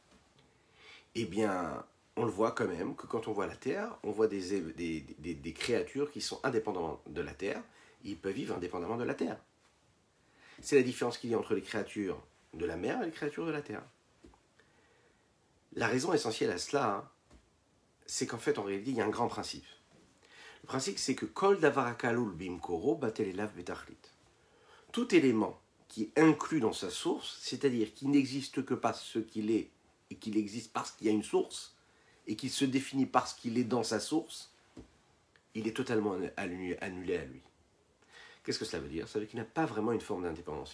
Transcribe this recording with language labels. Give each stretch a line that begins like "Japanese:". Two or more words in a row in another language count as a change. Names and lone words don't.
French: Eh bien, on le voit quand même que quand on voit la terre, on voit des créatures qui sont indépendantes de la terre, ils peuvent vivre indépendamment de la terre. C'est la différence qu'il y a entre les créatures de la mer et les créatures de la terre. La raison essentielle à cela, hein, c'est qu'en fait, en réalité, il y a un grand principe. Le principe, c'est que
Hebrew: כל דבר הכלול במקורו בטל בתכלית.
French: Tout élément qui est inclus dans sa source, c'est-à-dire qui n'existe que parce ce qu'il est, et qu'il existe parce qu'il y a une source, et qu'il se définit parce qu'il est dans sa source, il est totalement annulé à lui. Qu'est-ce que cela veut dire? Ça veut dire qu'il n'a pas vraiment une forme d'indépendance.